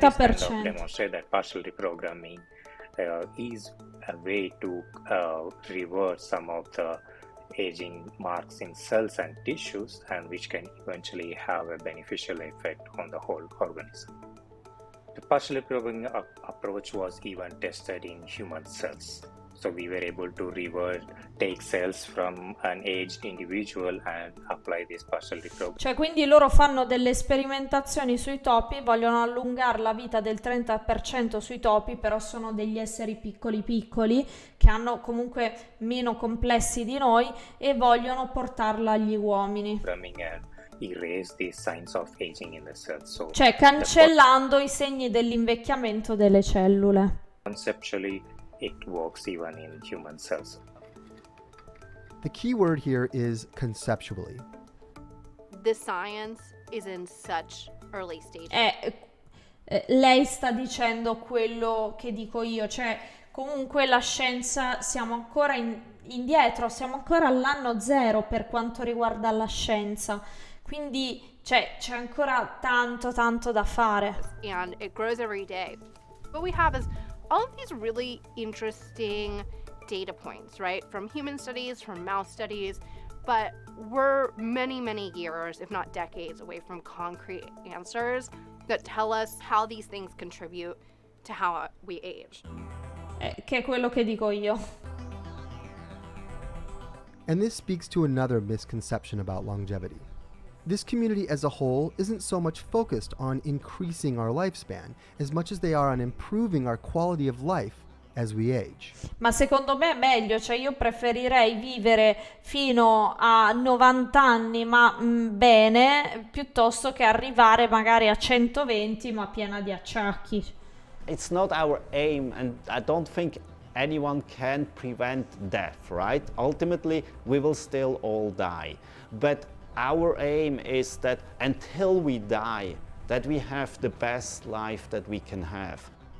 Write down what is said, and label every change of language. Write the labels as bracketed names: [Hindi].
[English] This kind of demonstrate that partial reprogramming is a way to reverse some of the aging marks in cells and tissues, and which can eventually have a beneficial effect on the whole organism. The partial reprogramming approach was even tested in human cells. So we were able to take cells from an aged individual and apply this partial reprogramming. [Italian] Quindi loro fanno delle sperimentazioni sui topi, vogliono allungare la vita del 30% sui topi, però sono degli esseri piccoli che hanno comunque meno complessi di noi e vogliono portarla agli uomini. [English] Erase the signs of aging in the cells. So [Italian] cancellando i segni dell'invecchiamento delle cellule. [English] Conceptually, it works even in human cells. The key word here is conceptually. The science is in such early stages. [Italian] Lei sta dicendo quello che dico io, comunque la scienza siamo ancora indietro, siamo ancora all'anno 0 per quanto riguarda la scienza, quindi c'è ancora tanto da fare. [English] And it grows every day. What we have is all of these really interesting data points, right? From human studies, from mouse studies, but we're many years, if not decades, away from concrete answers that tell us how these things contribute to how we age. [Italian] Che è quello che dico io. [English] And this speaks to another misconception about longevity. This community as a whole isn't so much focused on increasing our lifespan as much as they are on improving our quality of life as we age. [Italian] Ma secondo me è meglio, cioè io preferirei vivere fino a 90 anni ma bene, piuttosto che arrivare magari a 120 ma piena di acciacchi. [English] It's not our aim, and I don't think anyone can prevent death, right? Ultimately, we will still all die. But our aim is that until we die, that we have the best life that we can have.